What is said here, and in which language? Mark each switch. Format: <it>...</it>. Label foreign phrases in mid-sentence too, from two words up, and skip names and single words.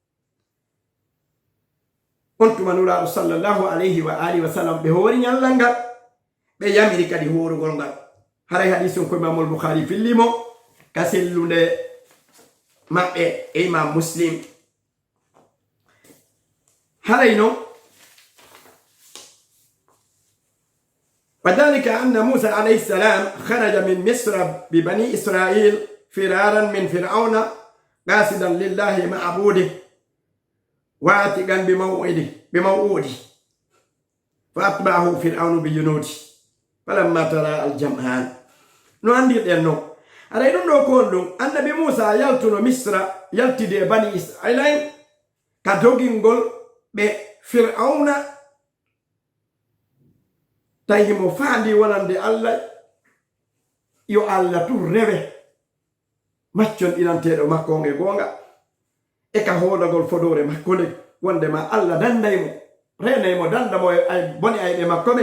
<ff>on tuma nuraɗo</ff> <ar>صلى الله عليه وآله وسلم</ar> <ff>ɓe hoori ñallal ngal, ɓe yamiri kadi horugol ngal. haray hadis on ko Imamul Bukhari fillimo ka sellude maɓɓe e Imam Muslim. haray non</ff> <ar>وذلك أن موسى عليه السلام خرج من مصر ببني إسرائيل فرارا من فرعون قاصدا لله معبوده واثقا بموعده فأتبعه فرعون بجنوده فلما ترى الجمعان</ar> <ff>no andirɗen non aɗa ɗum ɗo kon ɗum annabi Musa yaltuno Misra yaltide bani Israil ka dogingol ɓe Fir'auna tawi mo faandi wonande Allah yo Allah tu rewe maccon ɗinanteɗo makko on e gonga e ka hoolagol fodore makko nde wondema Allah dandaymo renaymo dandamo ay boni ayɓe makko ɓen.</ff>